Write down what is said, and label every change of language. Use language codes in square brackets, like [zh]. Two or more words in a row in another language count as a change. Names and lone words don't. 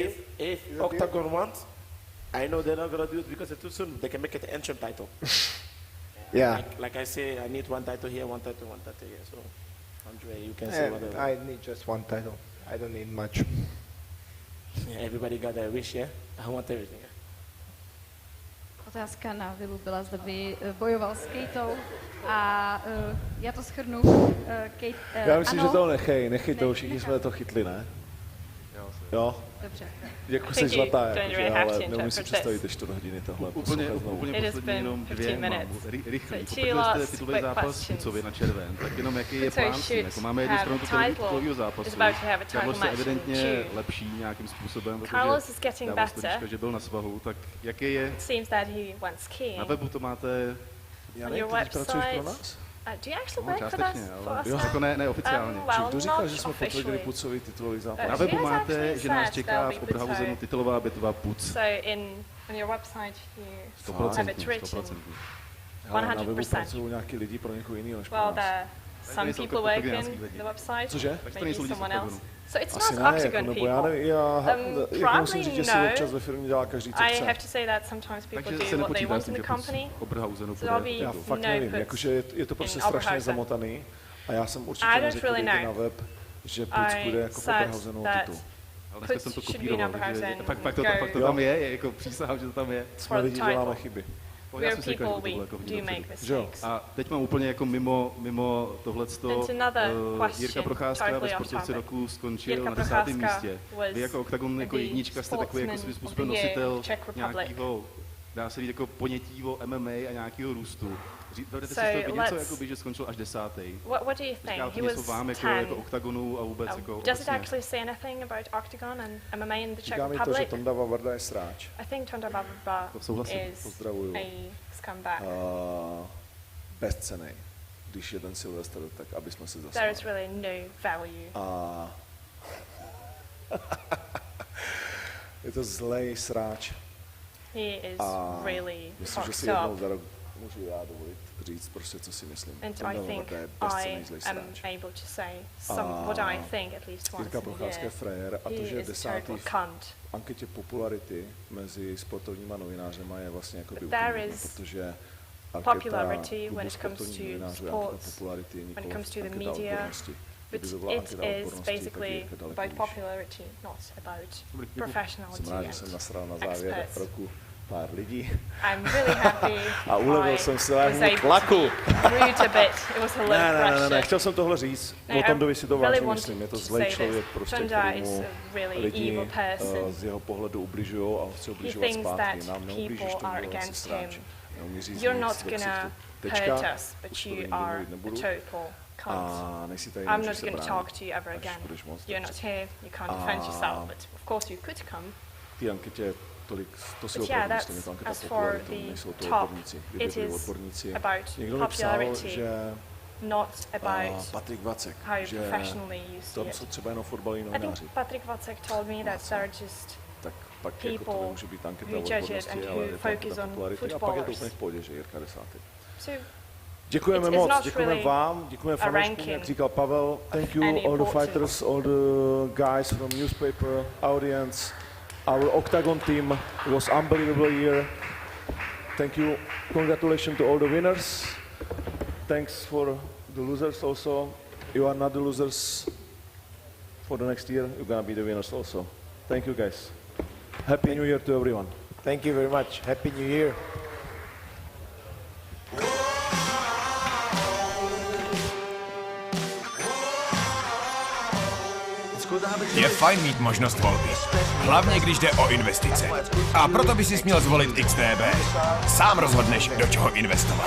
[en] if Octagon wants, I know they're not going to do it because it's too soon. They can make it an interim title. Yeah. Like I say, I need one title here, one title here. So, Andre, you can say whatever. I need just one title. I don't need much. Yeah, everybody got their wish, yeah? I want everything. [cs] Otázka na Vilu byla, zda by bojoval s Keitou a já to shrnu. Já myslím, že to nechej to, všichni jsme to chytli, ne? Jo. Dobře. Jako jsi zlatá, jakože, ale nemůžu si představit ještě do hodiny tohle. Úplně poslední jenom 2 mám rychlý. Poprvé jste titulový zápas Kucovi na červen, tak jenom jaký je plán s tím? Jako máme jednu stranu titulového zápasu. Carlos je evidentně lepší nějakým způsobem, protože dával stodička, že byl na svahu, tak jaký je? Na webu to máte... Janek, ty pracuješ pro nás? [en] Do you actually work for us? [cs] Jo, jako ne oficiálně. Kdo říká, že jsme potvrdili Pucový titulový zápas? Na webu máte, že nás čeká v Oberhausenu titulová bitva Puc. [en] On your website you have it written. 100%. [cs] Na webu pracují nějaký lidi pro někoho jiného než pro nás. [en] some people working the website, [cs] Cože? [en] maybe someone else. So it's [cs] Asi [en] not [cs] ne, Octagon jako, [en] people. [cs] Já musím říct, že si občas ve firmě dělá každý, co [en] I [cs] chce. [en] have to say that sometimes people do what they want in the company. So I'll be [cs] já fakt nevím, jakože je to prostě strašně zamotaný a já jsem určitě neřekl, dejte na web, že Puc bude jako v Oberhausenou titul. Ale dneska jsem to kopíroval, takže fakt to tam je, jako přísahám, že to tam je. Jsme lidi, děláme chyby. Já jsem si říkal, že to bylo jako hodně. A teď mám úplně jako mimo tohleto. Jirka Procházka ve sportovci roku skončil na 10. místě. Vy jako Octagon jako jednička jste takový jako svým způsobem nositel nějakého, dá se říct, jako ponětí o MMA a nějakého růstu. Dovedete si to něco, jakoby, že skončil až 10. [en] What do you think? He was [cs] vám jako Octagonu a vůbec jako [en] does it actually say anything about Octagon and MMA in the Czech [cs] Říká mi [en] Republic? [cs] to, že Tonda Vavarda je sráč. [en] I think Tonda Vavarda is a scumbag. [cs] Bezcennej, když je ten Silvestr, tak aby jsme se zase. [en] There is really no value. [cs] Je to zlej sráč. [en] He is really [cs] myslím, že si jednou za rok můžu já dovolit říct prostě, co si myslím. [en] And I think I am able to say what I think at least once [cs] Jirka Procházka je frajer a to, že je 10. v anketě popularity mezi sportovníma novinářema je vlastně jako by protože [en] popularity when it comes to sports, when it comes to the media, but it is basically about popularity, not about professionality. [cs] Jsem rád, že jsem nasral na závěr roku pár lidí. [en] I'm really happy. [cs] A ulevil jsem se lému tlaku. Ne, chtěl jsem tohle říct. O Tondovi si to vážně myslím. Je to zlej člověk, prostě, kterému lidi z jeho pohledu ubližujou a chci ubližovat zpátky. Nám neublížíš, Tondo, jsi sráč. Neumí říct nic, tečka, už to nikdy mluvit nebudu. A nejsi tady, [en] I'm not going to talk to you ever again. You're not here, you can't defend yourself, but of course you could come. [cs] Ty anketě tolik, to si opravdu myslím, je to anketa popularity, nejsou to odborníci. Kdyby byli odborníci, někdo mi psal, že Patrik Vacek, že tam jsou třeba jenom fotbaloví novináři. [en] Patrik Vacek told me that there are just [cs] tak pak jako to nemůže být anketa o odbornosti, ale je to anketa popularity a pak je to úplně v pohodě, že Jirka 10. Děkujeme moc, děkujeme vám, děkujeme fanouškům, jak říkal Pavel. [en] Thank you all the fighters, all the guys from newspaper, audience, our Octagon team. It was unbelievable year. Thank you, congratulations to all the winners. Thanks for the losers also. You are not the losers for the next year, you're gonna be the winners also. Thank you guys. Happy New Year to everyone. Thank you very much. Happy New Year. [cs] Je fajn mít možnost volby, hlavně když jde o investice. A proto by si měl zvolit XTB. Sám rozhodneš, do čeho investovat.